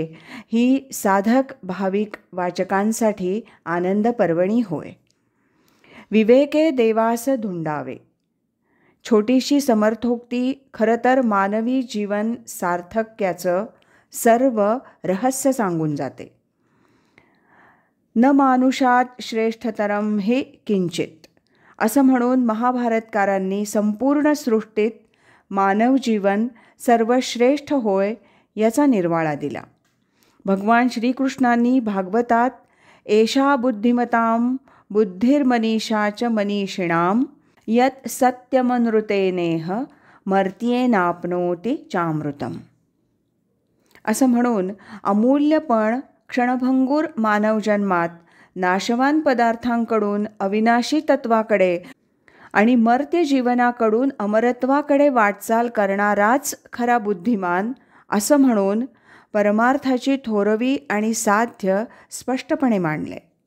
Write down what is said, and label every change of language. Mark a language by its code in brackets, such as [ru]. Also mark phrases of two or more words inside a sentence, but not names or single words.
[mr] ही साधक भाविक वाचकांसाठी आनंद पर्वणी होय. विवेके देवास धुंडावे छोटीशी समर्थोक्ती खरं तर मानवी जीवन सार्थक्याचं सर्व रहस्य सांगून जाते. [sa] न मानुषात श्रेष्ठतरम हि किंचित [mr] असं म्हणून महाभारतकारांनी संपूर्ण सृष्टीत मानव जीवन सर्वश्रेष्ठ होय याचा निर्वाळा दिला. भगवान श्रीकृष्णांनी भागवतात [sa] एषा बुद्धिमतां बुद्धिर्मनीषा च मनीषिणां यत् सत्यमनृतेनेह मर्त्येनाप्नोति चामृतम [mr] असं म्हणून अमूल्य पण क्षणभंगूर मानवजन्मात नाशवान पदार्थांकडून अविनाशी तत्वाकडे आणि मर्त्य जीवनाकडून अमरत्वाकडे वाटचाल करणाराच खरा बुद्धिमान असं म्हणून परमार्थाची थोरवी आणि साध्य स्पष्टपणे मांडले.